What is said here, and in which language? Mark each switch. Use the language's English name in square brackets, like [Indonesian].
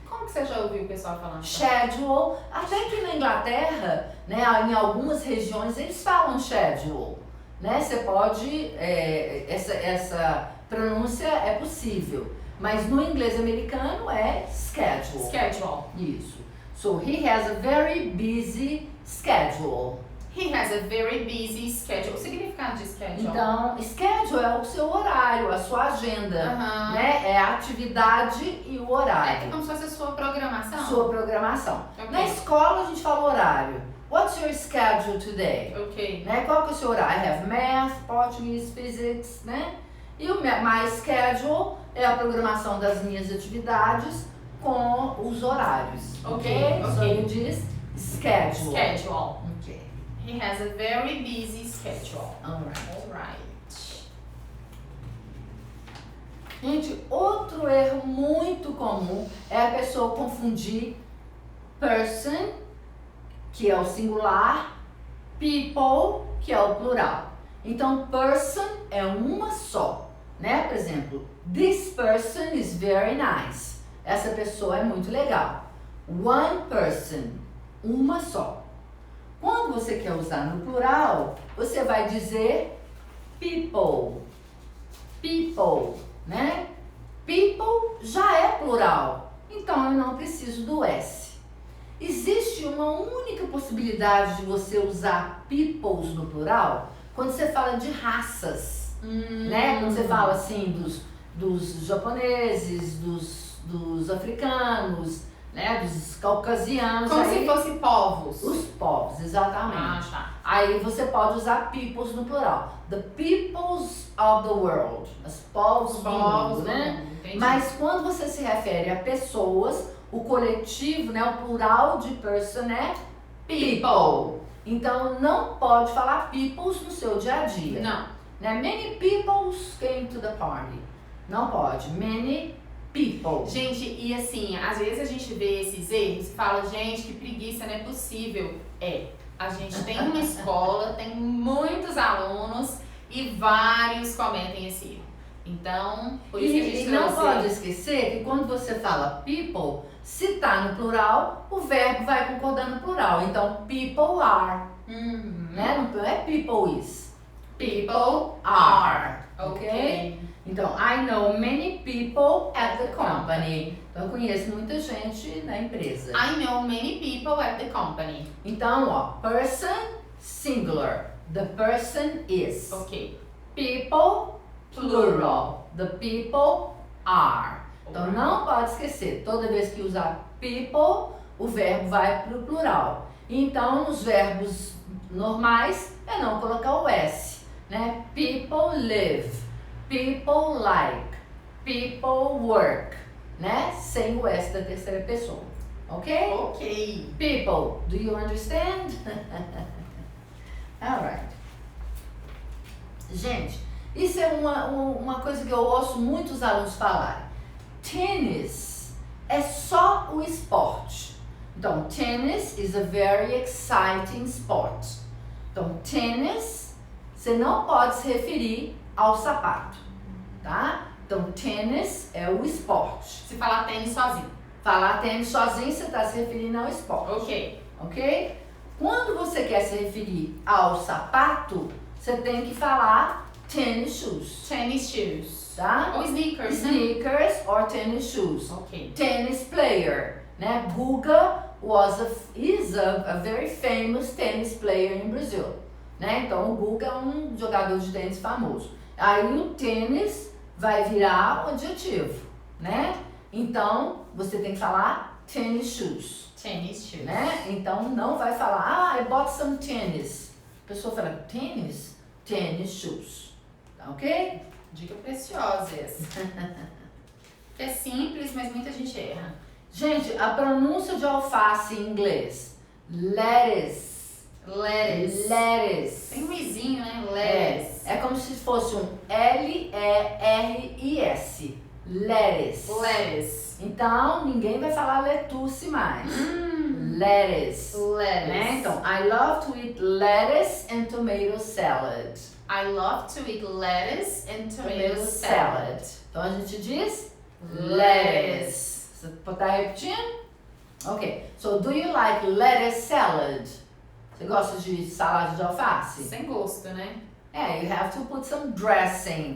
[Portuguese] Como que você já ouviu o pessoal falando? [English] Schedule. [Portuguese] Até que na Inglaterra, né, em algumas regiões eles falam schedule. Né? Você pode, essa pronúncia é possível. Mas no inglês americano é schedule. [English] Schedule. [Portuguese] Isso. [English] So he has a very busy schedule. He has a very busy schedule. [Portuguese] O significado de schedule? Então, schedule é o seu horário, a sua agenda, né? É a atividade e o horário. É como se fosse a sua programação? Sua programação. Okay. Na escola a gente fala horário. [English] What's your schedule today? Ok. [Portuguese] Né? Qual que é o seu horário? [English] I have math, Portuguese, physics, né? [Portuguese] E o [English] my schedule [Portuguese] é a programação das minhas atividades com os horários. [English] Ok? So you diz schedule. Schedule. Ok. He has a very busy schedule. Alright. [Portuguese] Gente, outro erro muito comum é a pessoa confundir person, que é o singular, people, que é o plural. Então, person é uma só, né? Por exemplo, [English] this person is very nice. [Portuguese] Essa pessoa é muito legal. [English] One person, [Portuguese] uma só. Quando você quer usar no plural, você vai dizer people. People, né? People já é plural, então eu não preciso do S. Existe uma única possibilidade de você usar peoples no plural quando você fala de raças, né? Quando você fala assim dos japoneses, dos africanos, né, dos caucasianos. Como aí, se fossem povos. os povos, exatamente. Ah, tá. Aí você pode usar peoples no plural. [English] The peoples of the world. [Portuguese] Os povos do mundo, né? Entendi. Mas quando você se refere a pessoas, o coletivo, né, o plural de person é people. Então não pode falar peoples no seu dia a dia. Não. Né? [English] Many peoples came to the party. [Portuguese] Não pode. [English] Many people. [Portuguese] Gente, e assim, às vezes a gente vê esses erros e fala, gente, que preguiça, não é possível. A gente tem uma escola, tem muitos alunos e vários cometem esse erro. Então, por isso que a gente E não trouxe. pode esquecer que quando você fala people, se tá no plural, o verbo vai concordar no plural. Então, [English] people are. [Portuguese] Né? Não é [English] people is. People are. Ok? [Portuguese] Então, [English] I know many people at the company. [Portuguese] Então, eu conheço muita gente na empresa. [English] I know many people at the company. [Portuguese] Então, ó, person, singular. [English] The person is. Ok. People, plural. The people are. [Portuguese] Então, não pode esquecer. Toda vez que usar people, o verbo vai para o plural. Então, nos verbos normais, é não colocar o S. [English] Né? People live. People like, people work, né? [Portuguese] Sem o S da terceira pessoa, ok? Ok. [English] People, do you understand? Alright. [Portuguese] Gente, isso é uma coisa que eu ouço muitos alunos falarem. Tênis é só o esporte. Então, tênis [English] is a very exciting sport. [Portuguese] Então, tênis, você não pode se referir ao sapato, tá? Então, tênis é o esporte. Se falar tênis sozinho. Falar tênis sozinho, você está se referindo ao esporte. Ok. Ok? Quando você quer se referir ao sapato, você tem que falar tennis shoes, [English] Tennis shoes. [Portuguese] tá? Ou sneakers, né? [English] Sneakers or tennis shoes. Ok. Tennis player, né? Guga is a very famous tennis player in Brazil, né? [Portuguese] Então, o Guga é um jogador de tênis famoso. Aí o tênis vai virar um adjetivo, né? Então, você tem que falar tennis shoes, [English] Tennis shoes. [Portuguese] né? Então, não vai falar, [English] I bought some tennis. [Portuguese] A pessoa fala, tênis? [English] Tennis shoes, [Portuguese] tá ok? Dica preciosa essa. Que é simples, mas muita gente erra. Gente, a pronúncia de alface em inglês, lettuce. [English] Lettuce. Lettuce. [Portuguese] Tem um izinho, né? Lettuce. É como se fosse um L-E-R-I-S. Lettuce. [English] Lettuce. [Portuguese] Então, ninguém vai falar lettuce mais. [English] Lettuce. Lettuce. Né? Então, I love to eat lettuce and tomato salad. I love to eat lettuce and tomato salad. [Portuguese] Então, a gente diz [English] Lettuce. [Portuguese] Você tá repetindo? Ok. [English] So, do you like lettuce salad? [Portuguese] Você gosta de salada de alface? Sem gosto, né? [English] You have to put some dressing.